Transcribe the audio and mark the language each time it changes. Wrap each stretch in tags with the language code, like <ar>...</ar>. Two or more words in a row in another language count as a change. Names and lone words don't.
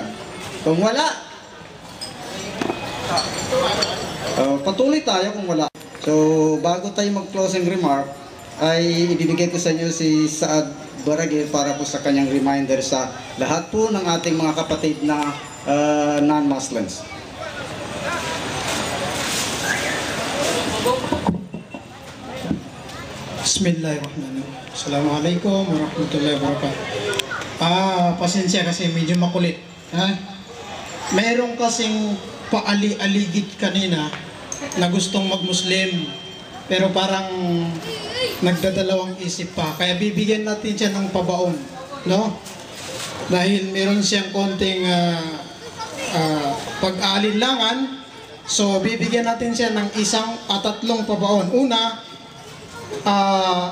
<tl>Kung wala, patuloy tayo kung wala. So, bago tayo mag-</tl> <en>closing remark,</en> <tl>ay ibibigay ko sa inyo si Saad Baragil para po sa kanyang reminder sa lahat po ng ating mga kapatid na non-Muslims.</tl> <ar>بسم الله الرحمن الرحيم. السلام عليكم ورحمة الله وبركاته.</ar> <tl>Pasensya kasi medyo makulit. Mayroong kasing paali-aligid kanina na gustong mag-Muslim pero parang nagdadalawang isip pa. Kaya bibigyan natin siya ng pabaon, no? Dahil meron siyang konting pag-aalinlangan, so bibigyan natin siya ng 1 at 3 pabaon.</tl>